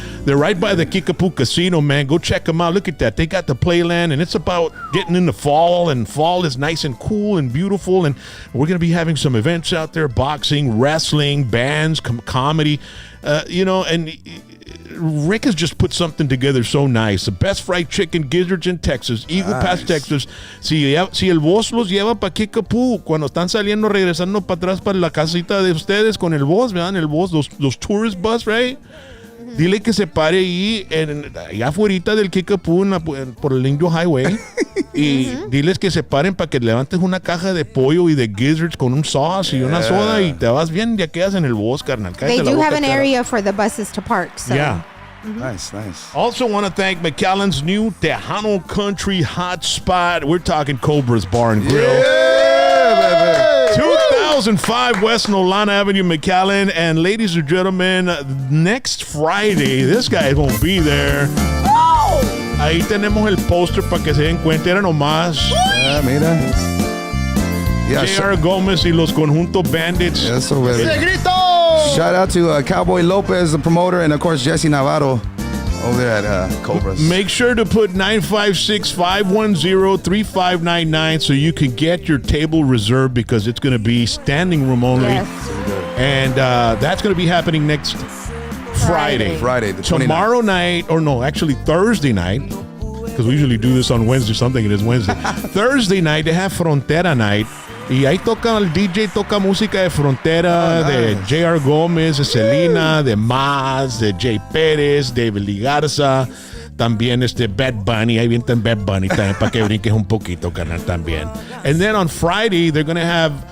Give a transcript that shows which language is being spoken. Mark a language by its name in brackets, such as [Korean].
[English] They're right by the Kickapoo Casino, man. Go check them out. Look at that. They got the playland, and it's about getting into fall, and fall is nice and cool and beautiful, and we're going to be having some events out there, boxing, wrestling, bands, comedy, and Rick has just put something together so nice. The best fried chicken gizzards in Texas, Eagle Pass, Texas. [Spanish] Si el boss los lleva para Kickapoo, cuando están saliendo, regresando para atrás para la casita de ustedes con el boss, ¿verdad? El boss, los [English] tourist bus, right? [Spanish] Dile que se pare ahí, allá afuera del Kickapoo, por el Indio Highway. Y diles que se paren para que levantes una caja de pollo y de gizzards con un sauce y una soda y te vas bien, ya quedas en el boss, carnal. [English] They do have an area for the buses to park. So. Yeah. Nice. Also want to thank McAllen's new Tejano Country hot spot. We're talking Cobras Bar and Grill. Yeah, baby. 2005 West Nolan Avenue, McAllen. And ladies and gentlemen, next Friday, this guy won't be there. [Spanish] Ahí tenemos el poster para que se den cuenta. Era nomás Mira. [English] Yeah, J.R. [Spanish] Gomez y los Conjunto Bandits. Eso, [English] baby. [Spanish] ¡Negrito! [English] Shout out to Cowboy Lopez, the promoter, and of course Jesse Navarro over there at Cobras. Make sure to put 956-510-3599 so you can get your table reserved because it's going to be standing room only. Yes. And that's going to be happening next Friday. Friday, the 29th. Tomorrow night, or no, actually Thursday night, because we usually do this on Wednesday, something it is Wednesday. Thursday night, they have Frontera night. [Spanish] Y ahí toca, el DJ toca música de Frontera, de J.R. Gómez, de Selena, de Maz, de Jay Pérez, de David Garza, también Bad Bunny, ahí vienen Bad Bunny también para que brinques un poquito, carnal, también. [English] And then on Friday, they're going to have